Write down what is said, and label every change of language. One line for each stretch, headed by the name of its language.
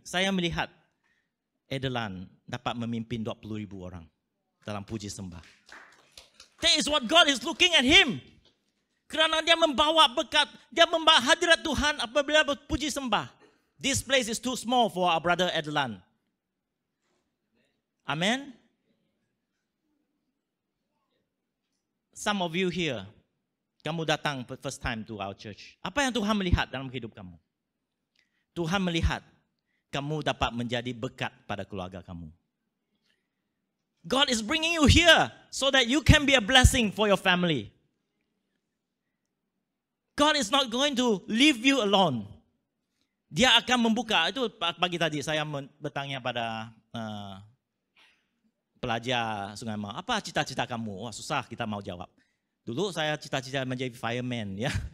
Malay: Saya melihat Edelan dapat memimpin 20,000 orang dalam puji sembah. That is what God is looking at him. Kerana dia membawa berkat, dia membawa hadirat Tuhan apabila berpuji sembah.
English: This place is too small for our brother Edelan. Amen. Some of you here,
Malay: kamu datang
English: first time to our church.
Malay: Apa yang Tuhan melihat dalam hidup kamu? Tuhan melihat kamu dapat menjadi berkat pada keluarga kamu.
English: God is bringing you here so that you can be a blessing for your family. God is not going to leave you alone.
Malay: Dia akan membuka. Itu pagi tadi saya bertanya pada pelajar Sungai Mau, apa cita-cita kamu? Wah, susah kita mau jawab. Dulu saya cita-cita menjadi fireman, ya.